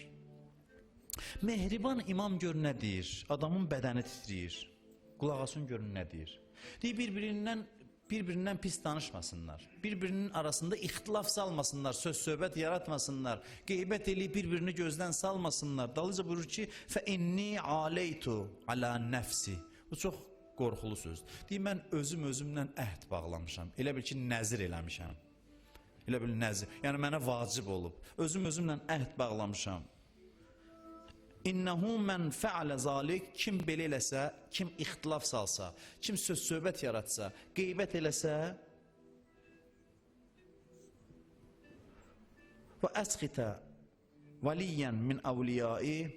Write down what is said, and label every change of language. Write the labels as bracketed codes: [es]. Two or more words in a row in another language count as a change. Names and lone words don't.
[az] Mehriban imam gör nə deyir, adamın bədəni titriyir, qulaq asın görün nə deyir. Deyir, birbirindən pis danışmasınlar, birbirinin arasında ixtilaf salmasınlar, söz-söhbət yaratmasınlar, qeybət eləyib bir-birini gözdən salmasınlar. Dalıca buyurur ki, [ar] فَاِنِّي عَلَيْتُ عَلَى نَفْسِ. [az] Bu çox qorxulu söz. Deyir, mən özümlə əhd bağlamışam, elə bil ki, nəzir eləmişəm. Elə bil nəzir, yəni mənə vacib olub. Özümlə əhd bağlamışam. [ar] إنه من فعل ذلك, [az] kim belə eləsə, kim ixtilaf salsa, kim söz-söhbət yaratsa, qeybət eləsə və [ar] أسخط وليا من أوليائي